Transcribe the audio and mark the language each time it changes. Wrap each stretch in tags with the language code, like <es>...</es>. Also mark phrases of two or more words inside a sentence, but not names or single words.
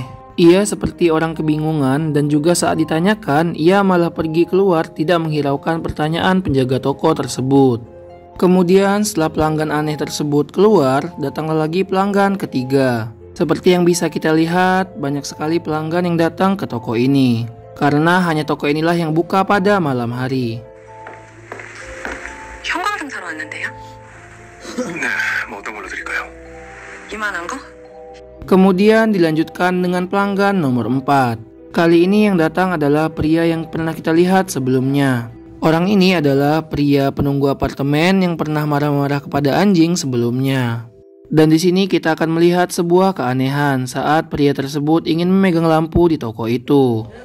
<id>Ia seperti orang kebingungan dan juga saat ditanyakan, ia malah pergi keluar tidak menghiraukan pertanyaan penjaga toko tersebut. Kemudian setelah pelanggan aneh tersebut keluar, datanglah lagi pelanggan ketiga. Seperti yang bisa kita lihat, banyak sekali pelanggan yang datang ke toko ini. Karena hanya toko inilah yang buka pada malam hari.</id> <ko>형광등 사러 왔는데요? 네, 뭐 어떤 걸로 드릴까요? 이만한 거?</ko> <id>Kemudian dilanjutkan dengan pelanggan nomor 4. Kali ini yang datang adalah pria yang pernah kita lihat sebelumnya. Orang ini adalah pria penunggu apartemen yang pernah marah-marah kepada anjing sebelumnya. Dan di sini kita akan melihat sebuah keanehan saat pria tersebut ingin memegang lampu di toko itu.</id>